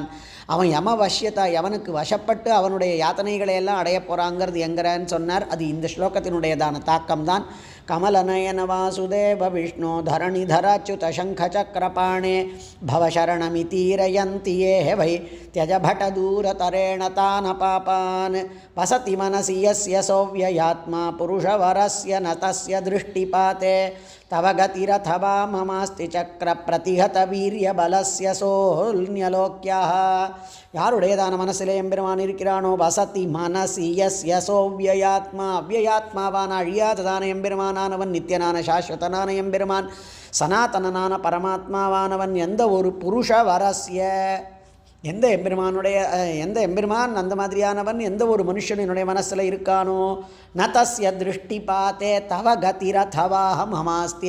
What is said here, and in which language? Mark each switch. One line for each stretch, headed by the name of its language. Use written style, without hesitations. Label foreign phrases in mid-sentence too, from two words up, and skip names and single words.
Tamil: அவன் யமவஷ்யதா யவனுக்கு வசப்பட்டு அவனுடைய யாத்தனைகளை எல்லாம் அடைய போகிறாங்கிறது எங்கிறன்னு சொன்னார். அது இந்த ஸ்லோகத்தினுடையதான தாக்கம்தான்.
Sanskrit: कमलनयन वासुदेव विष्णु धरणिधराच्युत शङ्खचक्रपाणे भवशरणमितीरयन्ति ये वै त्यजभटदूरतरेण तान् पापान् वसति मनसि यस्य सोऽव्ययात्मा पुरुषवरस्य न तस्य दृष्टिपाते तव गतिरथवा ममास्ति चक्रप्रतिहतवीर्यबलस्य सोऽन्यलोक्यः.
Tamil: யாருடையதான மனசிலே எம்பெருமான் இருக்கிறானோ
Sanskrit: वसति मनसि यस्य सोऽव्ययात्मा,
Tamil: அவ்யயாத்மாவான அழியாததான எம்பெருமானானவன், நித்தியனான சாஸ்வதனான எம்பெருமான், சனாதனனான பரமாத்மாவானவன், எந்த ஒரு
Sanskrit: पुरुष वरस्य
Tamil: எந்த எம்பெருமான் அந்த மாதிரியானவன் எந்த ஒரு மனுஷனுடைய மனசில் இருக்கானோ
Sanskrit: न तस्य दृष्टि पाते तव गतिरथवा ममास्ति.